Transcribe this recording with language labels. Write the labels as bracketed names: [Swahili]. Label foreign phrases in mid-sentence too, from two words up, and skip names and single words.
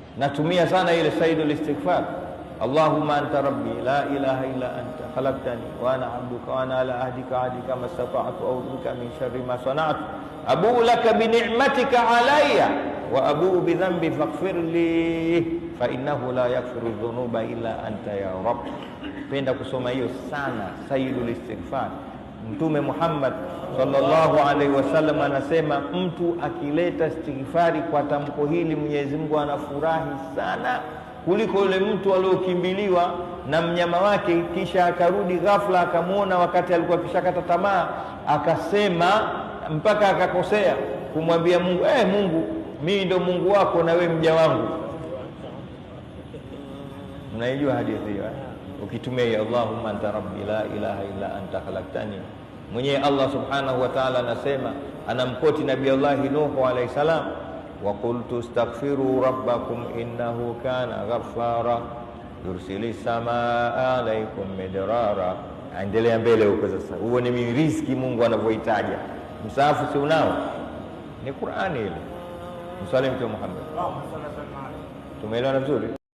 [Swahili] natumia sana ile [Arabic] سيد الاستغفار. اللهم أنت ربي لا إله إلا أنت خلقتني وأنا عبدك وأنا على عهدك عهدك ما استطعت أعوذ بك من شر ما صنعت أبوء لك بنعمتك علي وأبوء بذنبي فاغفر لي فإنه لا يغفر الذنوب إلا أنت يا رب. [Swahili] Penda kusoma hiyo sana, [Arabic] سيد الاستغفار. [Swahili] Mtume Muhammad [Arabic] صلى الله عليه وسلم [Swahili] anasema mtu akileta istighfari kwa tamko hili Mwenyezi Mungu anafurahi sana kuliko yule mtu aliyokimbiliwa na mnyama wake kisha akarudi ghafla akamuona wakati alikuwa kishakata tamaa, akasema mpaka akakosea kumwambia Mungu, Mungu, mimi ndo Mungu wako na wewe mja wangu. Mnaijua hadithi hiyo? [Arabic] Ukitumia اللهم أنت ربي لا إله إلا أنت خلقتني, mwenye Allah سبحانه وتعالى [Swahili] anasema, anamkoti Nabii [Arabic] Allah Nuh عليه السلام, وقلت استغفروا ربكم إنه كان غفارا يرسل السماء عليكم مدرارا. [Swahili] Endelea mbele huko sasa, huo ni riziki Mungu anavyoitaja. Msahafu si unao? Ni Qur'ani ile. Msalimu Muhammad. Tumeelewana vizuri?